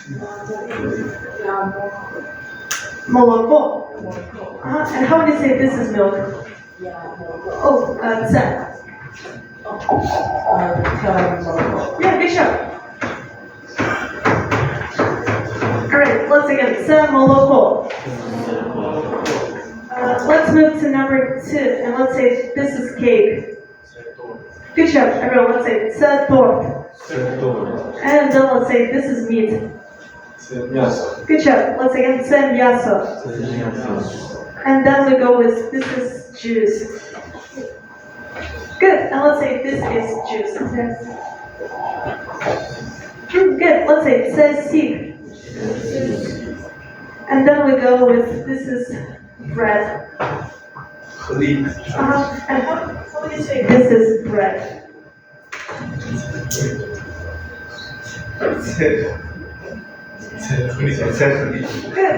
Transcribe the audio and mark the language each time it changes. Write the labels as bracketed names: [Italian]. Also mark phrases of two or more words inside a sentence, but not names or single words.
[Ukrainian] Молоко. [English] And how would you say this is milk? Oh, це. Yeah, good job. Alright, let's again. [Ukrainian] Це молоко. [English] Let's move to number 2, and let's say this is cake. Good job, everyone. Let's say [Ukrainian] це торт. [English] And then let's say this is meat. Good job. Let's again [Ukrainian] це м'ясо. [English] And then we go with this is juice. Good. And let's say this is juice. Good. Let's say [Ukrainian] це сік. [English] And then we go with this is bread. And how do you say this is bread? Good.